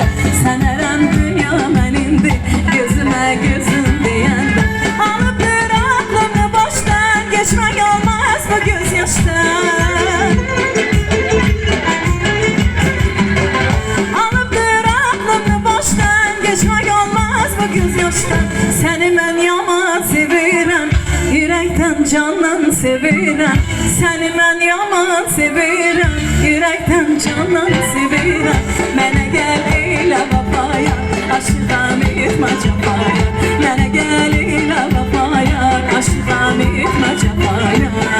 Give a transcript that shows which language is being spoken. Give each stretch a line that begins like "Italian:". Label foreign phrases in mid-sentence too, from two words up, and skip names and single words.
Azerbaijani: Sənərəm dünya mənindi, gözümə gözüm deyəndə. Alıptır aklımı başdan, geçmək olmaz bu gözyaşdan. Alıptır aklımı başdan,
Turkish: geçmek olmaz bu gözyaştan. Seni ben yaman sevirem, yürekten candan sevirem. Seni ben yaman sevirem, yürekten candan sevirem.
Azerbaijani: Mənə gəl elə vəfaya, aşıqam etmə cəfaya. Mənə gəl elə vəfaya, aşıqam etmə cəfaya.